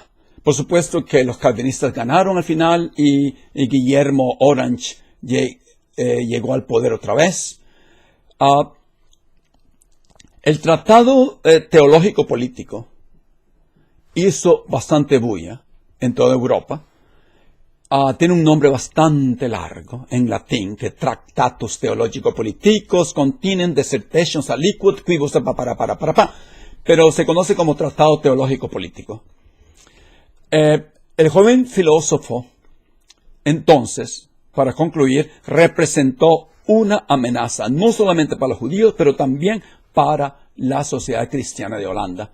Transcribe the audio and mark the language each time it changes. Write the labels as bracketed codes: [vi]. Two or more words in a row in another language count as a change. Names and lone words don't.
[es] Por supuesto que los calvinistas ganaron al final y Guillermo Orange llegó al poder otra vez. El Tratado Teológico Político hizo bastante bulla en toda Europa. Tiene un nombre bastante largo en latín, que Tractatus Theologico Politicos continent dissertations aliquot quibus pero se conoce como Tratado Teológico Político. El joven filósofo, entonces, para concluir, representó una amenaza, no solamente para los judíos, pero también para la sociedad cristiana de Holanda.